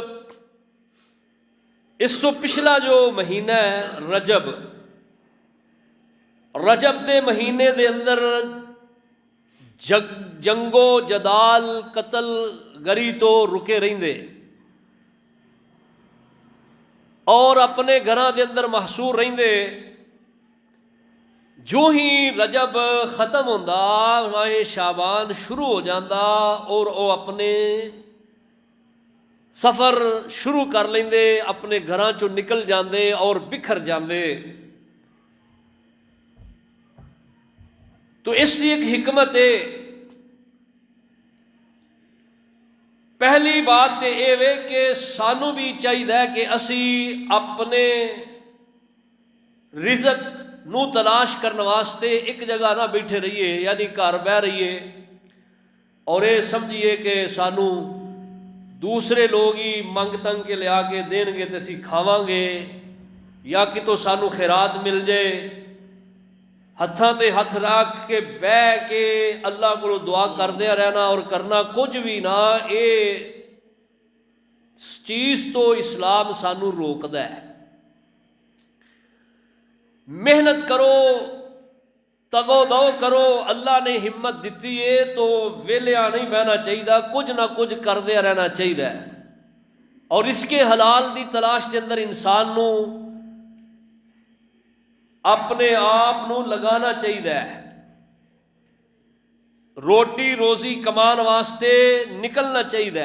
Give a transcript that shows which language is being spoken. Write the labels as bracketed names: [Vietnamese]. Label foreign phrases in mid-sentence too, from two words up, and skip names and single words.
[Punjabi] اس تو پچھلا جو مہینہ ہے رجب، رجب دے مہینے دے اندر جنگو جدال قتل گری تو رکے رہندے اور اپنے گھراں دے اندر محصور رہندے۔ جو ہی رجب ختم ہوندا ماہ شعبان شروع ہو جاندا اور وہ اپنے سفر شروع کر لیندے، اپنے گھراں چوں نکل جاندے اور بکھر جاندے۔ [Urdu] تو اس لیے ایک حکمت ہے۔ [Punjabi] پہلی بات تے اے وے کہ سانو بھی چاہیے کہ اسی اپنے رزق نو تلاش کرنے واسطے ایک جگہ نہ بیٹھے رہیے، یعنی گھر بہ رہیے اور یہ سمجھیے کہ سانو دوسرے لوگ ہی منگ تنگ کے لیا کے دین گے تے اسی کھاواں گے، یا کہ تو سانو خیرات مل جائے، ہتھاں تے ہتھ رکھ کے بہ کے اللہ کو دعا کردے رہنا اور کرنا کچھ بھی نہ، اے چیز تو اسلام سانو روکدا ہے۔ محنت کرو، تگو دو کرو، اللہ نے ہمت دیتی ہے تو ویلیا نہیں بہنا چاہیے، کچھ نہ کچھ کردے رہنا چاہیے، اور اس کے حلال دی تلاش کے اندر انسان نو اپنے آپ نو لگانا چاہیے، روٹی روزی کمان واسطے نکلنا چاہیے۔